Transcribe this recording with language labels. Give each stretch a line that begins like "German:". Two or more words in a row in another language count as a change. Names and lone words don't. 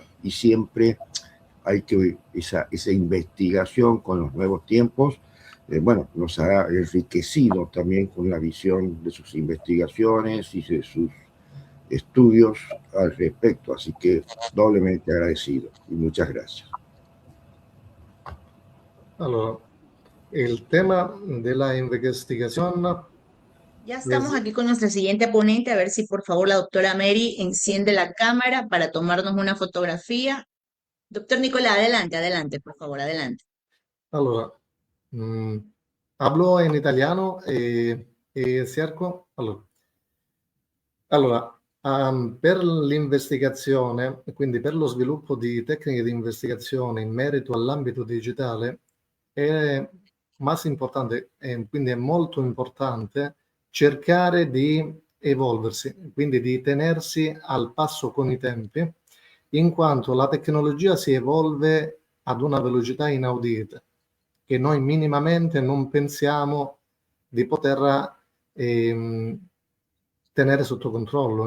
Spanish: Y siempre hay que esa investigación con los nuevos tiempos, bueno, nos ha enriquecido también con la visión de sus investigaciones y de sus estudios al respecto. Así que doblemente agradecido y muchas gracias.
Italian: allora, il tema della investigazione
Spanish: Ya es, estamos aquí con nuestra siguiente ponente, a ver si por favor la doctora Mary enciende la cámara para tomarnos una fotografía. Doctor Nicolás, adelante, adelante, por favor, adelante.
Italian: allora, hablo in italiano e cerco. Allora, per l'investigazione, quindi per lo sviluppo di tecniche di investigazione in merito all'ambito digitale, è más importante, quindi è molto importante cercare di evolversi, quindi di tenersi al passo con i tempi, in quanto la tecnologia si evolve ad una velocità inaudita, che noi minimamente non pensiamo di poter tenere sotto controllo.